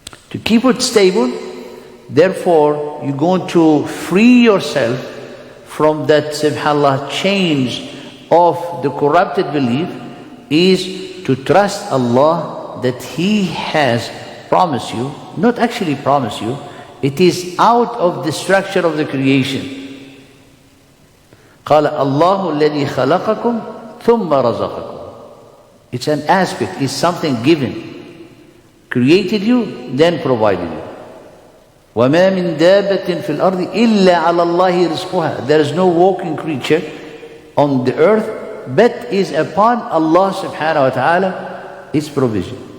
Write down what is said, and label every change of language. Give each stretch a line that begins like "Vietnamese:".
English: To keep it stable, therefore, you're going to free yourself from that, subhanAllah, change of the corrupted belief, is to trust Allah that He has promised you, not actually promised you, it is out of the structure of the creation.
Arabic: قال الله الذي خلقكم ثم رزقكم.
English: It's an aspect, it's something given. Created you, then provided you.
Arabic: وَمَا مِن دَابَّةٍ فِي الْأَرْضِ إِلَّا عَلَى اللَّهِ رِزْقُهَا.
English: There is no walking creature on the earth, but is upon Allah subhanahu wa ta'ala its provision.